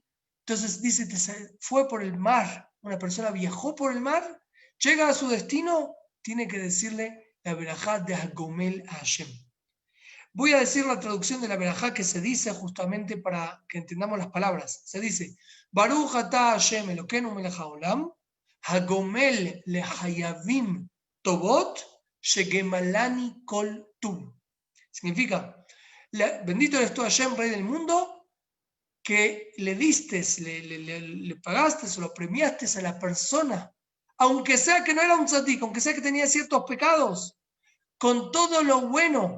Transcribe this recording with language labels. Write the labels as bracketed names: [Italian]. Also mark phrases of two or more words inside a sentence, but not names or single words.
[Spanish] Entonces dice, fue por el mar, una persona viajó por el mar, llega a su destino, tiene que decirle la verajá de Agomel a Hashem. Voy a decir la traducción de la verajá que se dice justamente para que entendamos las palabras. Se dice, [Hebrew] ברוך אתה השם אלוקינו מלך העולם הגומל לחייבים טובות שגמלני כל טוב. [Spanish] Significa, bendito eres tú Hashem, Rey del mundo, que le diste, le pagaste o lo premiaste a la persona, aunque sea que no era un tzadik, aunque sea que tenía ciertos pecados, con todo lo bueno.